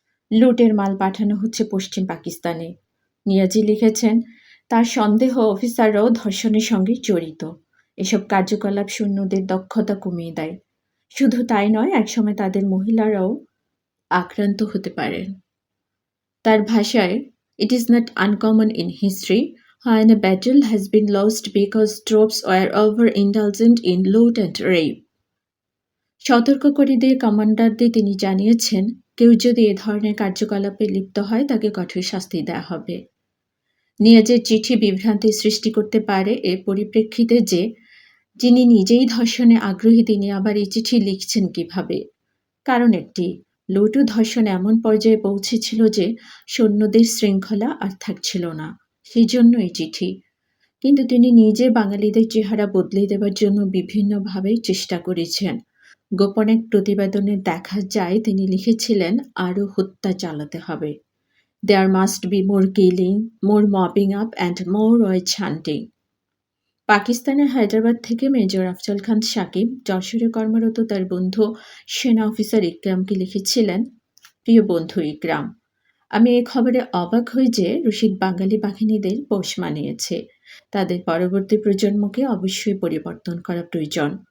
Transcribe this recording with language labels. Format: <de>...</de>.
<bn>লুটের মাল পাঠানো হচ্ছে পশ্চিম পাকিস্তানে। নিয়াজি লিখেছেন, তার সন্দেহ অফিসাররাও ধর্ষণের সঙ্গে জড়িত। এসব কার্যকলাপ সৈন্যদের দক্ষতা কমিয়ে দেয়। শুধু তাই নয়, একসময় তাদের মহিলারাও আক্রান্ত হতে পারেন। তার ভাষায়,</bn> <en>"It is not uncommon in history when a battle has been lost because troops were overindulgent in loot and rape."</en> <bn>সতর্ক করে দিয়ে কমান্ডারদের তিনি জানিয়েছেন, কেউ যদি এ ধরনের কার্যকলাপে লিপ্ত হয় তাকে কঠোর শাস্তি দেওয়া হবে। নিয়াজের চিঠি বিভ্রান্তির সৃষ্টি করতে পারে এর পরিপ্রেক্ষিতে যে যিনি নিজেই ধর্ষণে আগ্রহী তিনি আবার এই চিঠি লিখছেন কিভাবে? কারণ একটি, লুট ও ধর্ষণ এমন পর্যায়ে পৌঁছেছিল যে সৈন্যদের শৃঙ্খলা আর থাকছিল না, সেই জন্য এই চিঠি। কিন্তু তিনি নিজে বাঙালিদের চেহারা বদলে দেবার জন্য বিভিন্নভাবে চেষ্টা করেছেন। গোপন এক প্রতিবেদনে দেখা যায় তিনি লিখেছিলেন, আরও হত্যা চালাতে হবে।</bn> <en>There must be more killing, more mopping up and more witch hunting.</en> <bn>পাকিস্তানের হায়দ্রাবাদ থেকে মেজর আফজল খান সাকিব যশোরে কর্মরত তার বন্ধু সেনা অফিসার ইকরামকে লিখেছিলেন, প্রিয় বন্ধু ইকরাম, আমি এই খবরে অবাক হই যে রশিদ বাঙালি বাহিনীদের পোষ মানিয়েছে। তাদের পরবর্তী প্রজন্মকে অবশ্যই পরিবর্তন করা প্রয়োজন।</bn>